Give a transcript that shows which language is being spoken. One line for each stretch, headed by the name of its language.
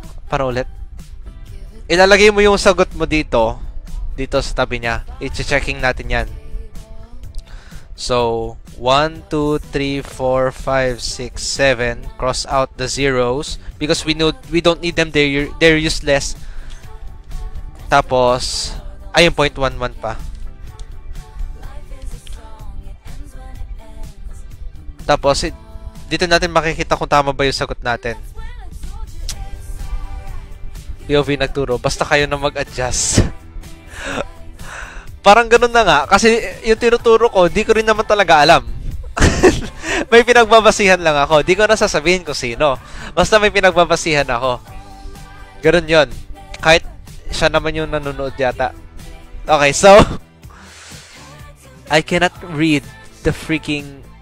Filipino: Para ulit. Ilalagay mo yung sagot mo dito sa tabi niya. I-checking natin 'yan.
English: So, 1 2 3 4 5 6 7, cross out the zeros because we don't need them, they're useless.
Filipino: Tapos ay yung 0.11 pa. Tapos dito natin makikita kung tama ba yung sagot natin. POV nagturo, basta kayo na mag-adjust. Parang ganun na nga, kasi yung tinuturo ko, di ko rin naman talaga alam. May pinagbabasihan lang ako. Di ko na sasabihin kung sino. Basta may pinagbabasihan ako. Ganun yon. Kahit siya naman yung nanonood yata.
English: Okay, so I cannot read the freaking...